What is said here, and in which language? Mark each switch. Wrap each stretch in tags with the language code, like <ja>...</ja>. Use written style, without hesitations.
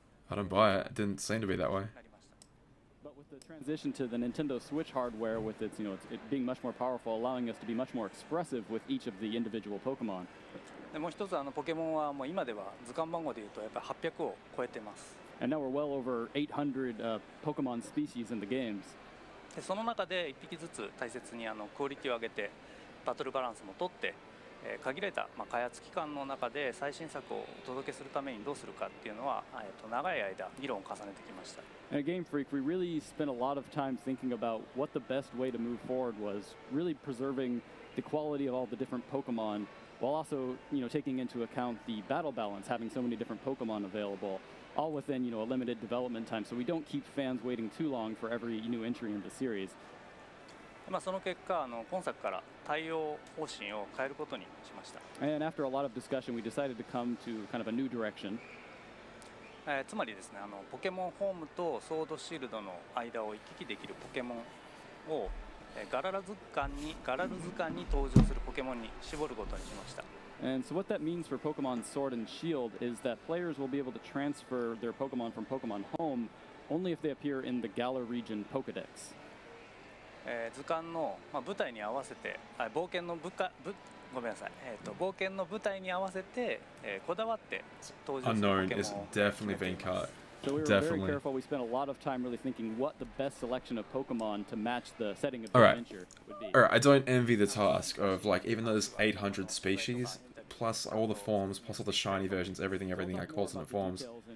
<en>I don't buy it. It didn't seem to be that way. But with the transition to the Nintendo Switch hardware, with its, it being much more powerful, allowing us to be much more expressive with each of the individual Pokemon.</en> <ja>もう一つポケモンはもう今では図鑑番号でいうとやっぱり800を超えてます。</ja> <en>And now we're well over 800 Pokemon species in the games.</en> <ja>でその中で1匹ずつ大切にクオリティを上げてバトルバランスも取って、限られた開発期間の中で最新作をお届けするためにどうするかっていうのは長い間議論を重ねてきました。</ja> <en>At Game Freak, we really spent a lot of time thinking about what the best way to move forward was, really preserving the quality of all the different Pokemon, while also, taking into account the battle balance, having so many different Pokemon available, all within, a limited development time, so we don't keep fans waiting too long for every new entry in the series.</en> <ja>その結果、今作から対応方針を変えることにしました。</ja> <en>And after a lot of discussion, we decided to come to kind of a new direction.</en> <ja>つまりですね、ポケモンホームとソードシールドの間を行き来できるポケモンをガラル図鑑に登場するポケモンに絞ることにしました。</ja> <en>And so what that means for Pokemon Sword and Shield is that players will be able to transfer their Pokemon from Pokemon Home only if they appear in the Galar region Pokedex.</en> <ja>図鑑の舞台に合わせて冒険のごめんなさい、冒険の舞台に合わせてこだわって登場するポケモンを</ja> <en>Unknown is definitely being cut. So we were very careful. We spent a lot of time really thinking what the best selection of Pokemon to match the setting of the adventure would be. Alright, I don't envy the task of even though there's 800 species, plus all the forms, plus all the shiny versions, everything like alternate forms.</en>